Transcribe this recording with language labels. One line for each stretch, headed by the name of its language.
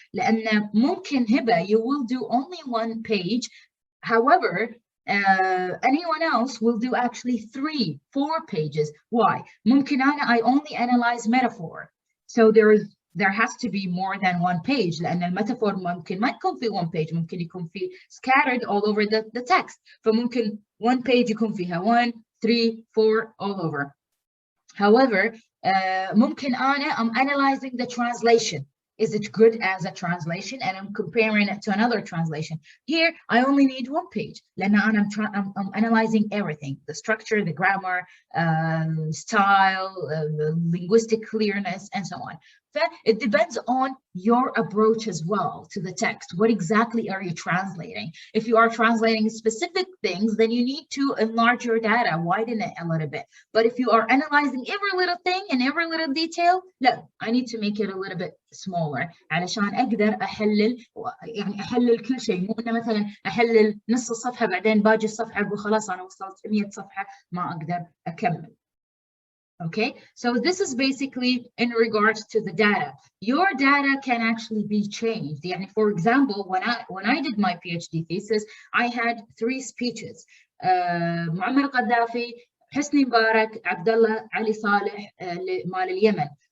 Arabic: لأن ممكن هبة,
English: you will do only 1 page. However, anyone else will do actually 3, 4 pages. Why? ممكن I only analyze metaphor. So there has to be more than 1 page.
Arabic: لأن الميتافور ممكن ما يكون في 1 page, ممكن يكون في
English: scattered all over the text.
Arabic: فممكن 1 page يكون فيها 1, 3, 4 all over.
English: However, ممكن I'm analyzing the translation. Is it good as a translation? And I'm comparing it to another translation. Here, I only need 1 page. لأن I'm analyzing everything: the structure, the grammar, style, the linguistic clearness, and so on. It depends on your approach as well to the text. What exactly are you translating? If you are translating specific things, then you need to enlarge your data, widen it a little bit. But if you are analyzing every little thing and every little detail, لا, I need to make it a little bit smaller
Arabic: علشان أقدر أحلل يعني أحلل كل شيء. مو إنه مثلا أحلل نص الصفحة بعدين باقي الصفحة أقول خلاص أنا وصلت 100 صفحة ما أقدر أكمل.
English: Okay, so this is basically in regards to the data. Your data can actually be changed. For example, when I did my PhD thesis, I had 3 speeches. Muammar Gaddafi, Hosni Mubarak, Abdullah, Ali Saleh, Mal al-Yemen.